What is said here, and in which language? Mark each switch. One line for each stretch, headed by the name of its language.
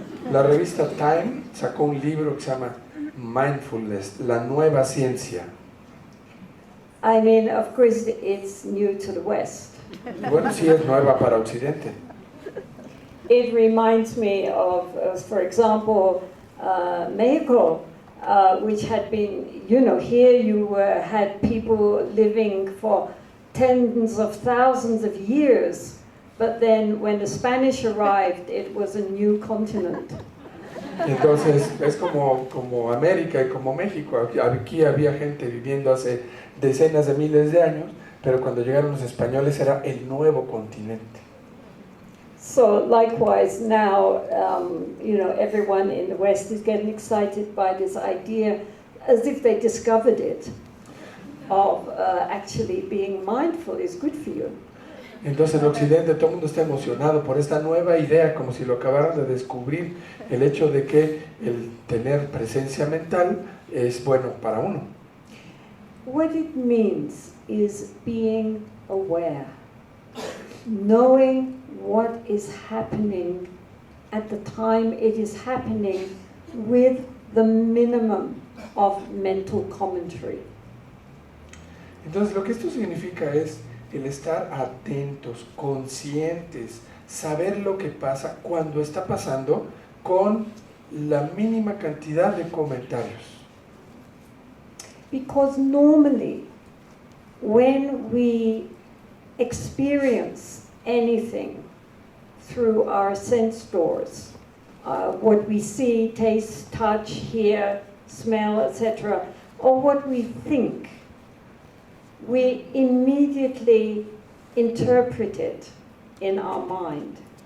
Spanish: La revista Time sacó un libro que se llama Mindfulness, la nueva ciencia.
English: I mean, of course, it's new to the West.
Spanish: Bueno, sí es nueva para Occidente.
English: It reminds me of, for example, Mexico, which had been, you know, here you had people living for tens of thousands of years, but then when the Spanish arrived, it was a new continent.
Spanish: Entonces es como América y como México. Aquí había gente viviendo hace decenas de miles de años, pero cuando llegaron los españoles era el nuevo continente.
English: So likewise now, you know, everyone in the West is getting excited by this idea, as if they discovered it, of actually being mindful is good for you.
Spanish: Entonces en Occidente todo el mundo está emocionado por esta nueva idea, como si lo acabaran de descubrir, el hecho de que el tener presencia mental es bueno para uno.
English: What it means is being aware, knowing what is happening at the time it is happening with the minimum of mental commentary.
Spanish: Entonces lo que esto significa es el estar atentos, conscientes, saber lo que pasa cuando está pasando con la mínima cantidad de comentarios.
English: Because normally, when we experience anything through our sense doors, what we see, taste, touch, hear, smell, etc., or what we think, we immediately interpret it in our mind.